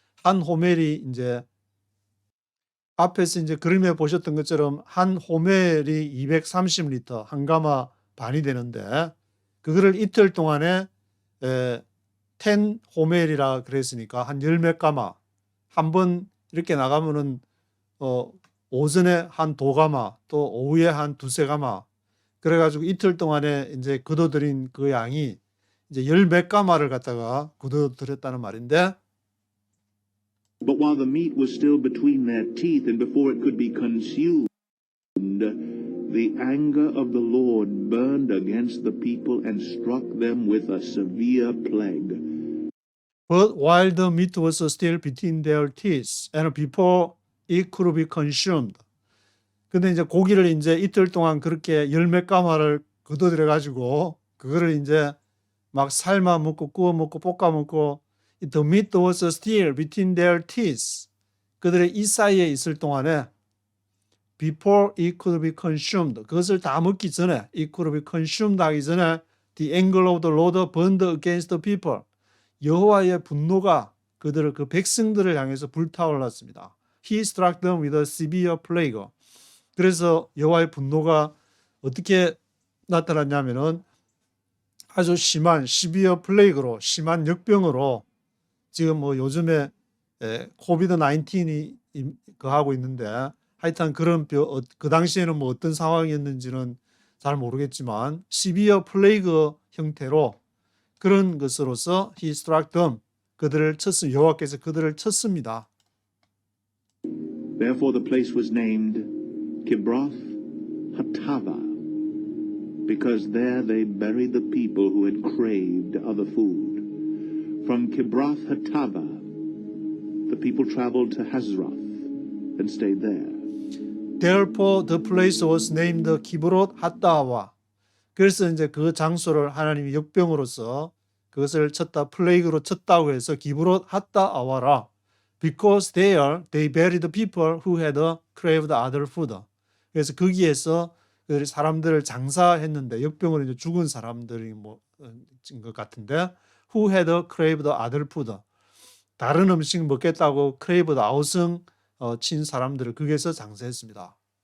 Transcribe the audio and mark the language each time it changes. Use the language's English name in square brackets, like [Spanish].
[Korean] 한 호멜이 이제 앞에서 이제 그림에 보셨던 것처럼 한 호멜이 230리터 한 가마 반이 되는데 그거를 이틀 동안에 10 호멜이라 그랬으니까 한 열 몇 가마 한 번 이렇게 나가면은 오전에 한 두 가마 또 오후에 한 두세 가마 그래가지고 이틀 동안에 이제 거둬들인 그 양이 이제 열 몇 가마를 갖다가 거둬들였다는 말인데 [English] But while the meat was still between their teeth and before it could be consumed, the anger of the Lord burned against the people and struck them with a severe plague. But while the meat was still between their teeth and before it could be consumed. [Korean] 근데 이제 고기를 이제 이틀 동안 그렇게 열 몇 가마를 거둬들여 가지고 그거를 이제 막 삶아 먹고 구워 먹고 볶아 먹고 [English] the meat was still between their teeth. [Korean] 그들의 이 사이에 있을 동안에 [English] before it could be consumed. [Korean] 그것을 다 먹기 전에 [English] it could be consumed [Korean] 하기 전에 [English] the anger of the Lord burned against the people. [Korean] 여호와의 분노가 그들을 그 백성들을 향해서 불타올랐습니다. [English] He struck them with a severe plague. [Korean] 그래서 여호와의 분노가 어떻게 나타났냐면은 아주 심한 [English] severe plague [Korean] 로 심한 역병으로 지금 뭐 요즘에 코비드 19이 하고 있는데 하여튼 그런 그 당시에는 뭐 어떤 상황이었는지는 잘 모르겠지만 severe plague 형태로 그런 것으로서 [English] he struck them [Korean] 그들을 쳤습니다. 여호와께서 그들을 쳤습니다. [English] Therefore the place was named Kibroth Hattava, because there they buried the people who had craved other food. From Kibroth Hattava, the people traveled to Hazroth and stayed there. Therefore the place was named Kibroth Hattava. [Korean] 그래서 이제 그 장소를 하나님이 역병으로서 그것을 쳤다, 플레이그로 쳤다고 해서 기브롯 핫다 아와라. [English] Because there they buried the people who had craved other food. [Korean] 그래서 거기에서 그 사람들을 장사했는데 역병으로 이제 죽은 사람들이 것 같은데 [English] who had craved other food. [Korean] 다른 음식 먹겠다고 [English] craved out [Korean] 을 친 사람들을 거기에서 장사했습니다.